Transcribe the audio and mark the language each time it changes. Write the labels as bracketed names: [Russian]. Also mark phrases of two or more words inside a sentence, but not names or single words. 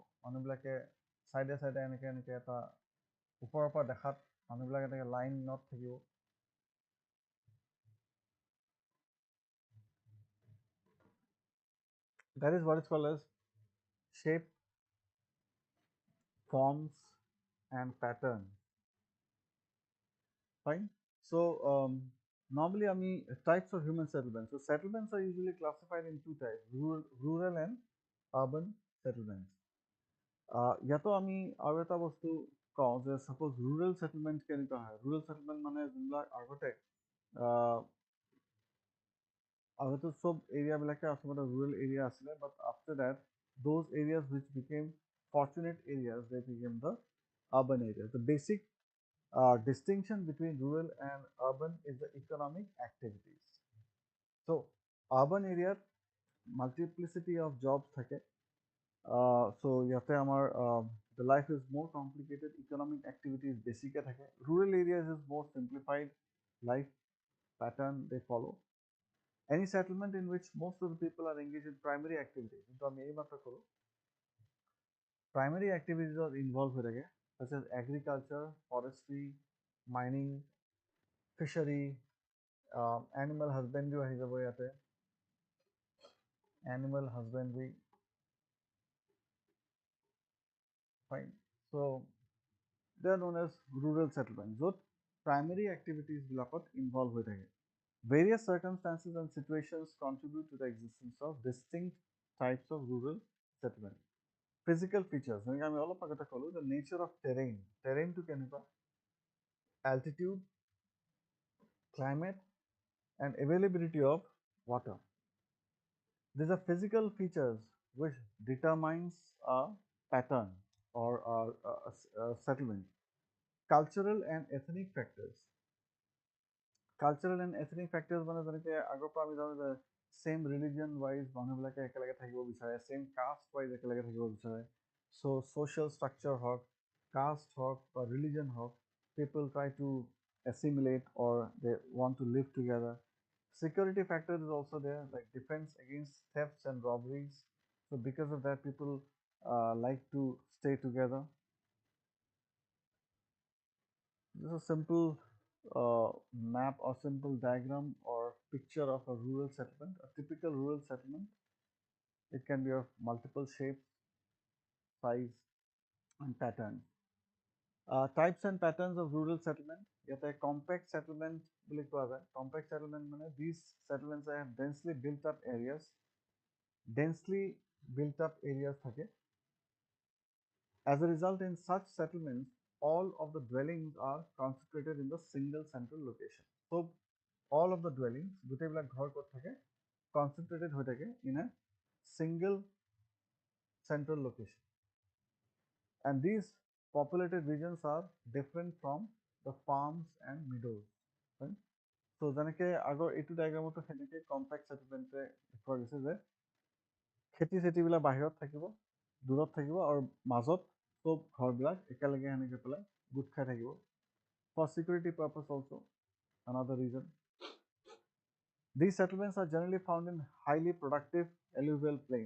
[Assamese] মানুহবিলাকে চাইডে চাইডে এনেকৈ এটা ওপৰৰ পৰা দেখাত মানুহবিলাক এনেকৈ লাইনত থাকিব। [English] That is what is called as shape, forms and pattern. Fine. So normally types of human settlements. So settlements are usually classified in two types: rural and urban settlements. [Assamese] ইয়াতো আমি আৰু এটা বস্তু কওঁ যে [English] suppose rural settlement [Assamese] কেনেকুৱা হয়? [English] Rural settlement [Assamese] মানে যোনবিলাক আগতে সব এৰিয়াবিলাকে আচলতে [English] rural area আছিলে, but after that those areas which became fortunate areas, they became the urban areas. The basic distinction between rural and urban is the economic activities. So urban area multiplicity of jobs থাকে, so [Assamese] ইয়াতে আমাৰ [English] the life is more complicated, economic activities [Assamese] বেছিকে থাকে. [English] Rural areas is more simplified life pattern they follow. Any settlement in which most of the people are engaged in primary activities, [Assamese] কিন্তু আমি এইমাত্ৰ কৰো [English] primary activities are involved [Assamese] হৈ থাকে, [English] such as agriculture, forestry, mining, fishery, animal husbandry [Assamese] আহি যাব ইয়াতে, [English] animal husbandry. Fine. So they are known as rural settlements, [Assamese] য'ত [English] primary activities [Assamese] বিলাকত involved হৈ থাকে. [English] Various circumstances and situations contribute to the existence of distinct types of rural settlement. Physical features, [Assamese] যেনেকৈ আমি অলপ আগতে ক'লো, [English] the nature of terrain. [Assamese] Terrain to কেনেকুৱা? [English] Altitude, climate and availability of water. These are physical features which determines a pattern or a settlement. Cultural and ethnic factors. Cultural and ethnic factors [Assamese] মানে যেনেকৈ আগৰ পৰা আমি জানো যে [English] same religion wise [Assamese] মানুহবিলাকে একেলগে থাকিব বিচাৰে, [English] same caste wise [Assamese] একেলগে থাকিব বিচাৰে. [English] So social structure হওক, caste [Assamese] হওক বা [English] religion হওক, people try to assimilate or they want to live together. Security factor is also there, like defense against thefts and robberies. So because of that, people like to stay together. This is a simple map or simple diagram or picture of a rural settlement. A typical rural settlement, it can be of multiple shapes, size and pattern. Types and patterns of rural settlement. [Assamese] Yata [English] compact settlement [Assamese] বুলি কোৱা যায়. [English] Compact settlement মানে these settlements have densely built up areas. [Assamese] থাকে. [English] As a result, in such settlements, all of the dwellings are concentrated in the single central location. So all of the dwellings, [Assamese] গোটেইবিলাক ঘৰ ক'ত থাকে? [English] Concentrated [Assamese] হৈ থাকে [English] in a single central location. And these populated regions are different from the farms and meadows. Right? [Assamese] So যেনেকে আগৰ এইটো ডায়াগ্ৰামতো সেনেকে [English] compact settlement [Assamese] দেখুওৱা গৈছে যে খেতি চেতিবিলাক বাহিৰত থাকিব, দূৰত থাকিব আৰু মাজত সব ঘৰবিলাক একেলগে সেনেকে পেলাই গোট খাই থাকিব। [English] for security purpose also, another reason. These settlements are generally found in highly productive alluvial plains.